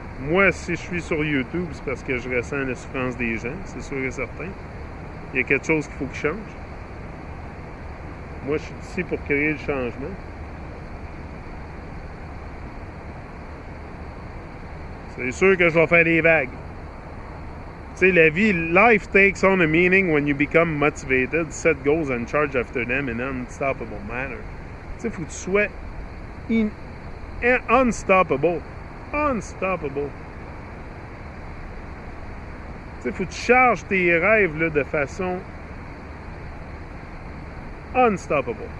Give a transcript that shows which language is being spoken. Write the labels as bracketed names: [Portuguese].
[French] Moi, si je suis sur YouTube, c'est parce que je ressens la souffrance des gens, c'est sûr et certain. Il y a quelque chose qu'il faut qu'il change. Moi, je suis ici pour créer le changement. C'est sûr que je vais faire des vagues. Tu sais, la vie, [English] life takes on a meaning when you become motivated, set goals and charge after them in an unstoppable manner. [French] Tu sais, il faut que tu sois unstoppable. Unstoppable. Tu sais, il faut que tu charges tes rêves là, de façon unstoppable.